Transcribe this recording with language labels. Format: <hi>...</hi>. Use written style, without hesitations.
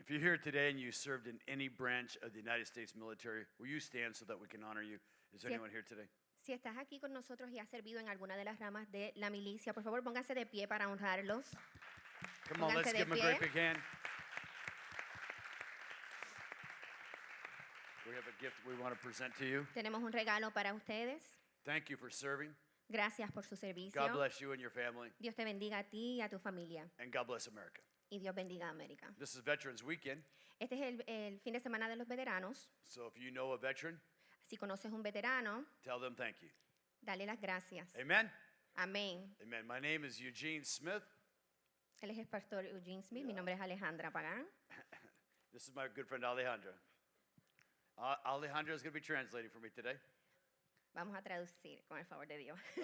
<en>you're here today and you served in any branch of the United States military, will you stand so that we can honor you? Is there</en> <es>Sí.</es> <en>anyone here today?</en> <es>Si estás aquí con nosotros y has servido en alguna de las ramas de la milicia, por favor, pónganse de pie para honrarlos.</es> <en>Come on, let's</en> <es>Pónganse de</es> <en>give them a great</en> <es>pie.</es> <en>big hand. We have a gift we want to present to you.</en> <es>Tenemos un regalo para ustedes.</es> <en>Thank you for serving.</en> <es>Gracias por su servicio.</es> <en>God bless you and your family,</en> <es>Dios te bendiga a ti y a tu familia.</es> <en>and God bless America.</en> <es>Y Dios bendiga a América.</es> <en>This is Veterans Weekend,</en> <es>Este es el fin de semana de los veteranos.</es> <en>so if you know a veteran,</en> <es>Si conoces un veterano,</es> <en>tell them thank you.</en> <es>dale las gracias.</es> <en>Amen?</en> <es>Amén.</es> <en>Amen. My name is Eugene Smith.</en> <es>Él es el pastor Eugene Smith. Mi nombre es Alejandra Pagán.</es> <en>This is my good friend Alejandra. Alejandra is going to be translating for me today.</en> <es>Vamos a traducir con el favor de Dios.</es>